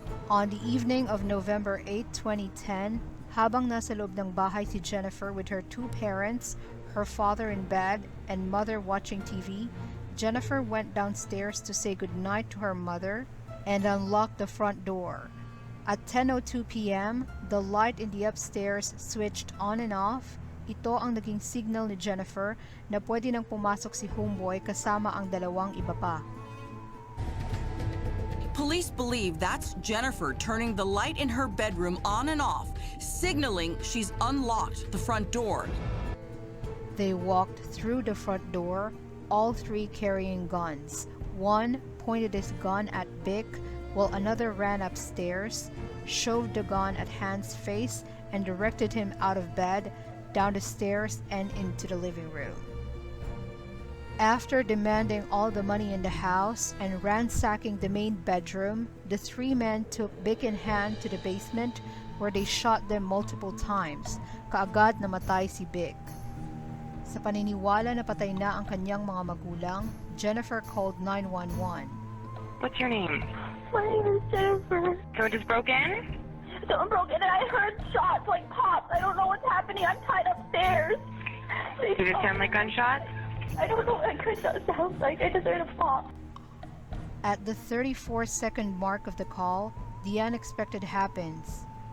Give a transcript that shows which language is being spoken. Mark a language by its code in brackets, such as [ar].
[en] On the evening of November 8, 2010, [tl] habang nasa loob ng bahay si Jennifer [en] with her two parents, her father in bed, and mother watching TV, Jennifer went downstairs to say goodnight to her mother and unlocked the front door. At 10:02 p.m., the light in the upstairs switched on and off. [tl] Ito ang naging signal ni Jennifer na pwede nang pumasok si Homeboy kasama ang dalawang iba pa. [en] Police believe that's Jennifer turning the light in her bedroom on and off, signaling she's unlocked the front door. They walked through the front door, all three carrying guns. One pointed his gun at Vic, while another ran upstairs, shoved the gun at Han's face, and directed him out of bed, down the stairs, and into the living room. After demanding all the money in the house and ransacking the main bedroom, the three men took Vic in hand to the basement, where they shot them multiple times. [tl] Kaagad namatay si Big. Sa paniniwala na patay na ang kanyang mga magulang, [en] Jennifer called 911. What's your name? My name is Jennifer. So it is broken? Someone broke in and I heard shots like pops. I don't know what's happening. I'm tied upstairs. Did it sound like gunshots? I don't know what gunshot sounds like. I just heard a pop. At the 34-second mark of the call, the unexpected happens.